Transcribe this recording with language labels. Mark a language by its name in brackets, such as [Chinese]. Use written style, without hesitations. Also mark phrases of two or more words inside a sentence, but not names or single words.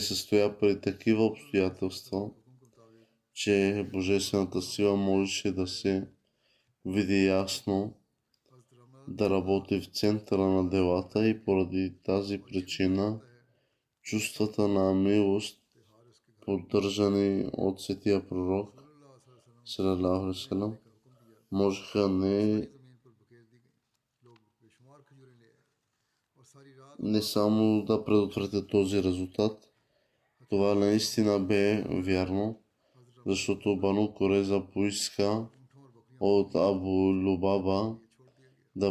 [Bulgarian] състоя при такива обстоятелства, че божествената сила можеше да се види ясно, да работи в центъра на делата, и поради тази причина чувствата на милост, поддържани от светия пророк [Arabic] صلى الله عليه وسلم, [Bulgarian] можеха не само да предотвратят този резултат. Това наистина бе вярно, защото Бану Курейза поиска от Абу Лубаба да